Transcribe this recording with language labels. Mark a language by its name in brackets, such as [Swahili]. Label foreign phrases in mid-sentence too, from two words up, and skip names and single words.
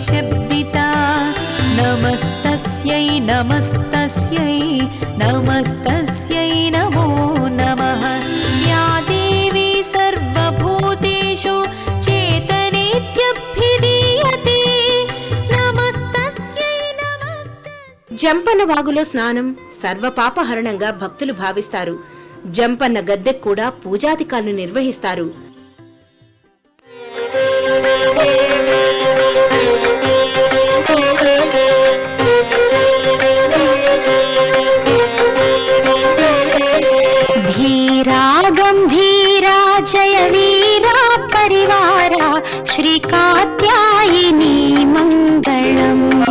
[Sanskrit] शब्दिता नमस्तस्यै नमस्तस्यै नमस्तस्यै नमो नमः या देवी सर्वभूतेषु चेतनेत्यभिधीयते नमस्तस्यै नमस्तस्यै [Telugu] జంపన్న వాగులో స్నానం సర్వపాపహరణంగా భక్తులు భావిస్తారు. జంపన్న గద్దెకు కూడా పూజాధికారులు నిర్వహిస్తారు. [Sanskrit] धीरा गंभीरा जय वीरा परिवारा श्री कात्यायिनी मंगलम